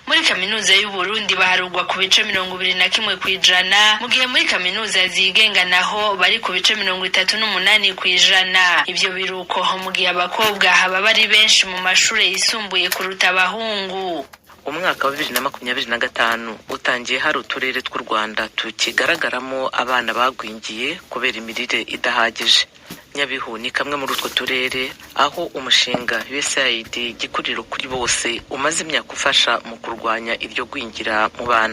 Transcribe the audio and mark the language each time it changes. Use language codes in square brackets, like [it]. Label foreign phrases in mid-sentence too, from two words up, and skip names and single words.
[rn] Muri kaminuza y'u Burundi baharugwa ku bice 21% mu gihe muri kaminuza zigenga naho bari ku bice 38%. Ivyo biruko mu gihe abakobwa haba bari benshi mu mashuri yisumbuye kuruta abahungu. [rw] Umwaka wa 2025 utangiye hari uturere tw'u Rwanda tukigaragaramo abana bagwingiye kubera imirire idahagije. Nyabihu ni kamwe muri utwo turere aho umushinga USAID gikuriro kuri bose umaze imyaka ufasha mu kurwanya iryo gwingira mu bana.